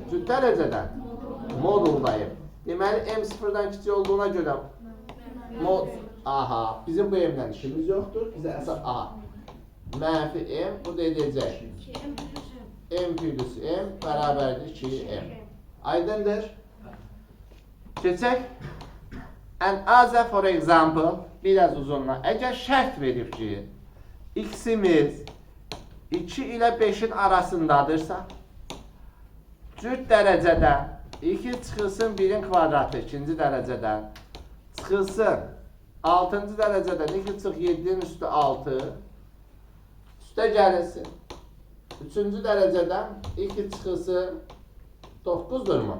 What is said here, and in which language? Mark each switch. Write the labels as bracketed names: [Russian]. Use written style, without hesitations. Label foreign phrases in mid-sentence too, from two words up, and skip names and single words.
[Azerbaijani] Cüt dərəcədən moduldayım. Deməli, m 0-dan kiçik olduğuna görə aha, bizim bu m-dən işimiz yoxdur. Bizə əsas aha. Mənfi m, bu da edəcək. M plus m bərabərdir 2m. Aydındır? Keçək. [English] And other for example, [Azerbaijani] biraz uzunla. Əgər şərt verib ki, x-imiz 2 ilə 5-in arasındadırsa, cüt dərəcədən 2 çıxılsın 1-in kvadratı 2-ci dərəcədən, çıxılsın 6-cı dərəcədən 2 çıx 7-in üstü 6, üstə gəlinsin 3-cü dərəcədən 2 çıxılsın 9-dur mu?